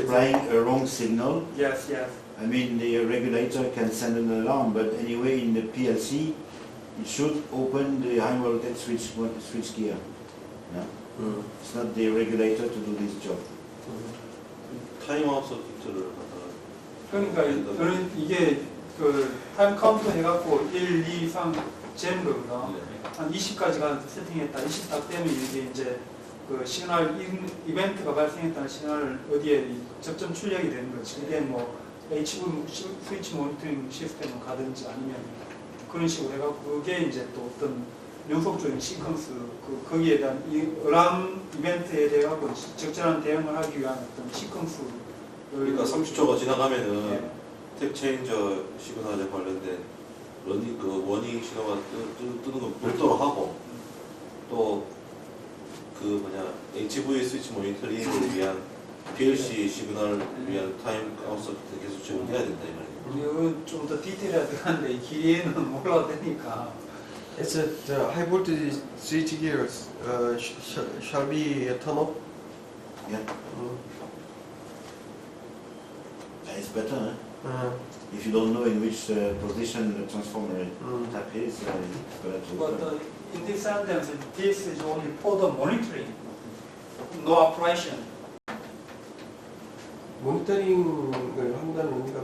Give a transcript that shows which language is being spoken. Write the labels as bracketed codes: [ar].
[en] supplying a wrong signal, yes. I mean the regulator can send an alarm, but anyway in the PLC it should open the high voltage switch gear. Yeah? 음. It's not the regulator to do this job. [ko] 타임아웃 서킷을 갖다가 그러니까 그런 이게 그 타임 카운터 해갖고 1, 2, 3 재는 겁니다. 한 20까지가 세팅했다. 20 딱 되면 이게 이제 그 시그널 이벤트가 발생했다는 시그널을 어디에 접점 출력이 되는 거지. 이게 뭐 HV 스위치 모니터링 시스템을 가든지 아니면 그런 식으로 해갖고 그게 이제 또 어떤 연속적인 시퀀스 거기에 대한 이 어람 이벤트에 대해 갖고 적절한 대응을 하기 위한 어떤 시퀀스. 그러니까 30초가 지나가면은 네. 탭 체인저 시그널에 관련된 러닝 그 워닝 신호가 뜨는 거 별도로 하고 또 그 뭐냐 HV 스위치 모니터링을 위한 PLC 시그널을 위한 타임 아웃 서킷 계속 제공해야 된다 이 말이에요. 이건 좀 더 디테일해야 되는데 이 길이에는 몰라도 되니까. [en] It's a the high voltage switch gears shall be turned off. Yeah, 음. it's better. Huh? 음. If you don't know in which position the transformer 음. tap is, it's better to But open. in this sentence, this is only for the monitoring, no operation. [ko] 모니터링을 한다는 의미가